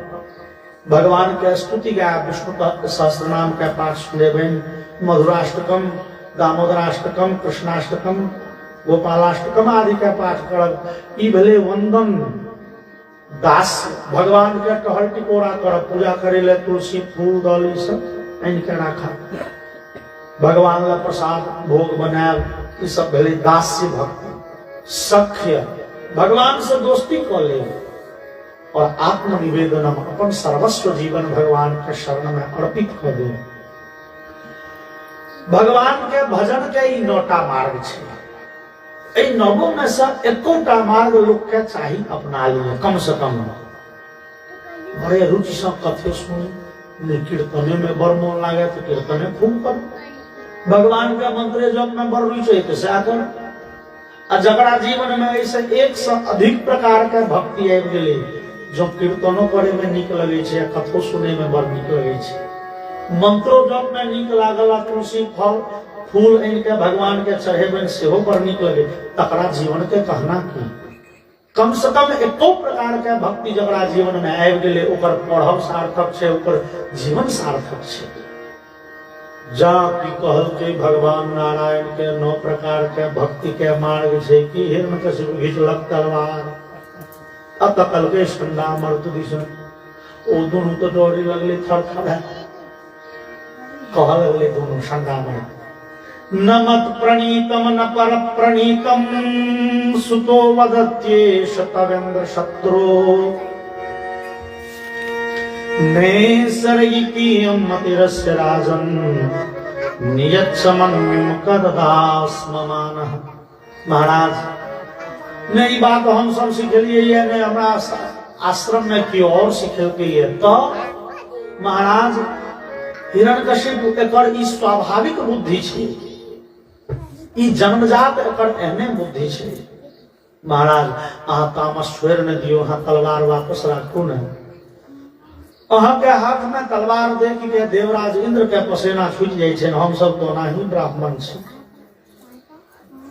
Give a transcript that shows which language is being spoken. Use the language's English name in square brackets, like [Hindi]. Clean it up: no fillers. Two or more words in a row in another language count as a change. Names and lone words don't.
[Maithili] भगवान के स्तुति गाय, विष्णु सहस्त्र नाम के पाठ सुनेबेन, मधुराष्टकम, दामोदराष्टकम, कृष्णाष्टकम, गोपालाष्टकम आदि के पाठ करब। ई भेले वंदन दास। भगवान के टहल टिकोरा करब, पूजा करे ले तुलसी फूल दल सब आनि के राखा, भगवान ला प्रसाद भोग बनायल, ई सब भेले दास्य भक्ति। सख्य भगवान से दोस्ती कर ले और आत्मनिवेदनम, अपन सर्वस्व जीवन भगवान के शरण में अर्पित कर दे। भगवान के भजन के ई 9टा मार्ग छे। ए 9 में से 1टा मार्ग लोग के चाहिए अपना लिए, कम से कम। बड़े रुचि से कथे सुने, कीर्तने में बड़ मन लागे तो कीर्तने खूब कर। भगवान के मंत्र जप में बड़ रुचि है तो सैह कर। जकरा जीवन में ऐसे 1 से अधिक प्रकार के भक्ति आबि गेलै, जो कीर्तनो करे में नीक लगे छे, कथो सुने में बड़ नीक लगे छे, मंत्रो जप में नीक लागल, तुलसी फल फूल इनके भगवान के चढ़ेबन सेहो बड़ नीक लगे, तकरा जीवन के कहना की कम से कम एको प्रकार के भक्ति जकरा जीवन में आबि गेलै ओकर पढ़ब सार्थक छै, ओकर जीवन सार्थक छै। जा की कहलकै भगवान नारायण के 9 प्रकार के भक्ति के मार्ग छै कि हिरण्यकशिपु घिचलक तलवार अत कहलकै संडा मर्त दिसन ओ दुनू तो डोरी लगले थरथर है कह लगले दोनों संडा मर्त [Sanskrit] न मत प्रणीतम न पर प्रणीतम सुतो वदत्येष तवेन्द्र शत्रु नैसर्गिकीयं मतिरस्य राजन् नियच्छमं कददास्ममानः। [Maithili] महाराज ने ई बात हम सब सिखलिए ये ने हमरा आश्रम में की और सिखेलकै ये तो महाराज हिरण्यकशिपु एकर ई स्वाभाविक बुद्धि छै, ई जन्मजात एकर एहने बुद्धि छै। महाराज अहाँ तामस छोड़ि न दियो, अहाँ तलवार वापस राखू न। अहाँ के हाथ में तलवार देख के देवराज इंद्र के पसेना छूट जाय छै, हम सब तो नाही ब्राह्मण छी।